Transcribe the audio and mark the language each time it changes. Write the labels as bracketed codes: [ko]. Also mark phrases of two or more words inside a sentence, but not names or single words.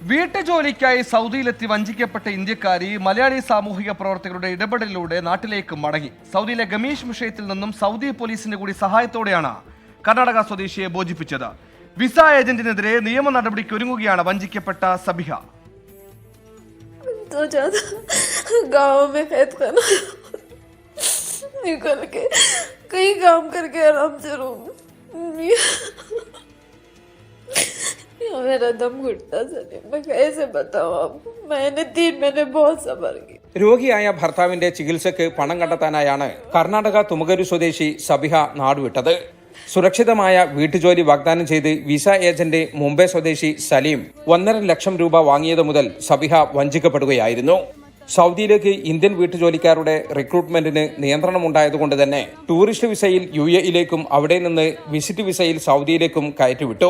[ml] വീട്ടുജോലിക്കായി സൗദിയിലെത്തി വഞ്ചിക്കപ്പെട്ട ഇന്ത്യക്കാരി മലയാളി സാമൂഹിക പ്രവർത്തകരുടെ ഇടപെടലിലൂടെ നാട്ടിലേക്ക് മടങ്ങി. സൗദിയിലെ ഗമീഷ് വിഷയത്തിൽ നിന്നും സൗദി പോലീസിന്റെ കൂടി സഹായത്തോടെയാണ് കർണാടക സ്വദേശിയെ മോചിപ്പിച്ചത്. വിസ ഏജന്റിനെതിരെ നിയമ നടപടിക്ക് ഒരുങ്ങുകയാണ് വഞ്ചിക്കപ്പെട്ട സബിഹ. [hi] मेरा दम घुटता सर, मैं कैसे बताऊं आपको. मैंने 3 महीने बहुत सबर की. [ml] രോഗിയായ ഭർത്താവിന്റെ ചികിത്സയ്ക്ക് പണം കണ്ടെത്താനായാണ് കർണാടക തുമകരു സ്വദേശി സബിഹ നാടുവിട്ടത്. സുരക്ഷിതമായ വീട്ടുജോലി വാഗ്ദാനം ചെയ്ത് വിസ ഏജന്റ് മുംബൈ സ്വദേശി സലീം 1.5 ലക്ഷം രൂപ വാങ്ങിയത് മുതൽ സബിഹ വഞ്ചിക്കപ്പെടുകയായിരുന്നു. സൗദിയിലേക്ക് ഇന്ത്യൻ വീട്ടുജോലിക്കാരുടെ റിക്രൂട്ട്മെന്റിന് നിയന്ത്രണമുണ്ടായതുകൊണ്ട് തന്നെ ടൂറിസ്റ്റ് വിസയിൽ UAE-യിലേക്കും അവിടെ നിന്ന് വിസിറ്റ് വിസയിൽ സൗദിയിലേക്കും കയറ്റിവിട്ടു.